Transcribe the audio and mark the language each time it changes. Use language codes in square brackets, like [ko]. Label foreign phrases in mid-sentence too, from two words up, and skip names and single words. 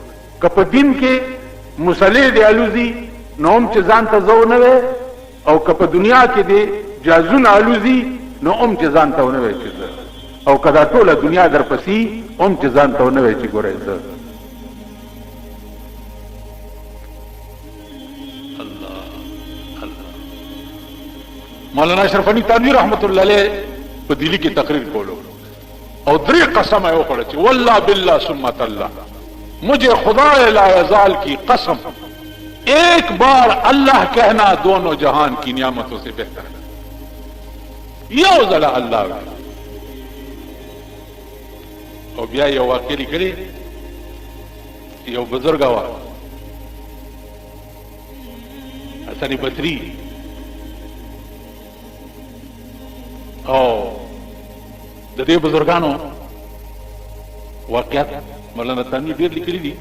[ps] که په دین کې مسلې دې الوزي نو هم چې ځان ته زه ونه وایې، او که په دنیا کې دې جازونه الوزي نو هم چې ځان ته ونه وایې چې زه، او که دا ټوله دنیا در پسې هم چې ځان ته ونه وایې چې ګوره زه. مولانا اشرف غنی تھانوی [ar] رحمت اللہ علیہ [ps] په دلی کې تقریر کولو او 3 قسم ہے وکړه چې [ar] والله بالله ثم الله [ur] مجھے خدا لا یزال کی قسم ایک بار اللہ کہنا دونوں جہان کی نعمتوں سے بہتر ہے. [ps] یو ځله الله وی. او بیا یو واقع لیکلی یو بزرګ و حسن بصری او د دې بزرګانو واقعیت مولانا تانوی ډېر لیکلي دي.